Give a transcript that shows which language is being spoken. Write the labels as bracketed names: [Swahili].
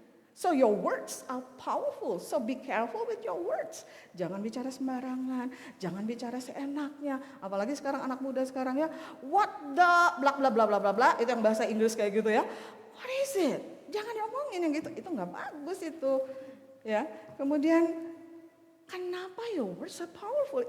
[English] So your words are powerful, so be careful with your words. [Indonesian] Jangan bicara sembarangan, jangan bicara seenaknya. Apalagi sekarang anak muda sekarang ya, what the bla bla bla bla bla bla, itu yang bahasa Inggris kayak gitu ya. [English] What is it? [Indonesian] Jangan diomongin yang gitu, itu nggak bagus itu. Ya, kemudian kenapa [English] your words are powerful?